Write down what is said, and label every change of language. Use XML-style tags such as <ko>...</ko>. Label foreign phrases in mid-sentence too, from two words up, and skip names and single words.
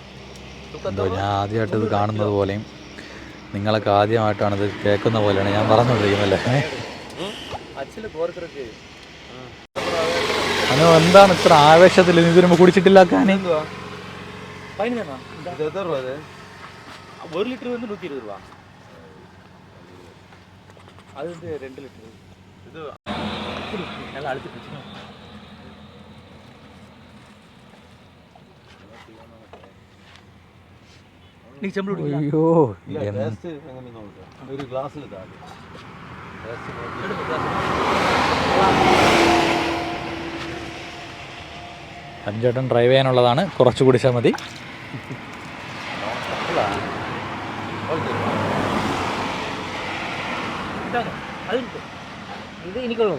<ml>എന്തോ ഞാൻ ആദ്യമായിട്ട് ഇത് കാണുന്നത് പോലെയും നിങ്ങളൊക്കെ ആദ്യമായിട്ടാണ് ഇത് കേൾക്കുന്ന പോലെയാണ് ഞാൻ പറഞ്ഞുകൊണ്ടിരിക്കുന്നല്ലേ. അനു എന്താണ് ഇത്ര ആവേശത്തിൽ ഇതിന് മുമ്പ് കുടിച്ചിട്ടില്ല അക്കാനി?</ml> <ta>1 ലിറ്റർ வந்து 120 ரூபாய். அது வந்து 2 லிட்டர். இது நல்லா அழுத்தி பிடிச்சு. நீ செம்பு குடிங்க. ஐயோ,</ta> <ml>டேஸ்ட் எങ്ങനെ നോക്ക്. ഒരു ഗ്ലാസ്സിൽ ഇടാ. ടേസ്റ്റ് 5 വട്ടം ഡ്രൈവ് ചെയ്യാനുള്ളതാണ്, കുറച്ച് കുടിച്ചാൽ മതി. ഇത് എനിക്കുള്ളത്.</ml>